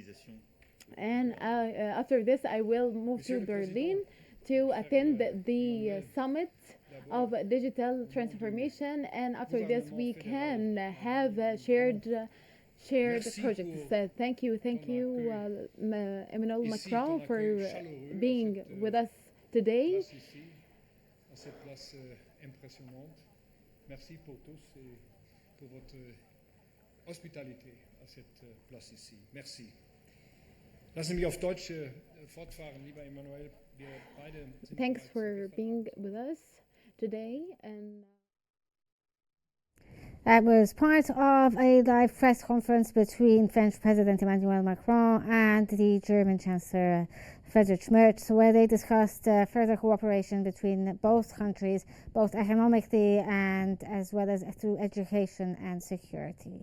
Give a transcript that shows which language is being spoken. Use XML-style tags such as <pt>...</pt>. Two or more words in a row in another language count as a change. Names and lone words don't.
<en>And after this I will move to Berlin to attend the summit of digital transformation, and after this we can have shared projects. Thank you, Emmanuel Macron, for being with us today.</en> <fr>Merci pour tous et pour votre hospitalité à cette place ici. Merci.</fr> <de>Lassen Sie mich auf Deutsch fortfahren, lieber Emmanuel. Wir beide sind</de> <en>Thanks for being with us today. And that was part of a live press conference between French President Emmanuel Macron and the German Chancellor Friedrich Merz, where they discussed further cooperation between both countries, both economically and as well as through education and security.</en>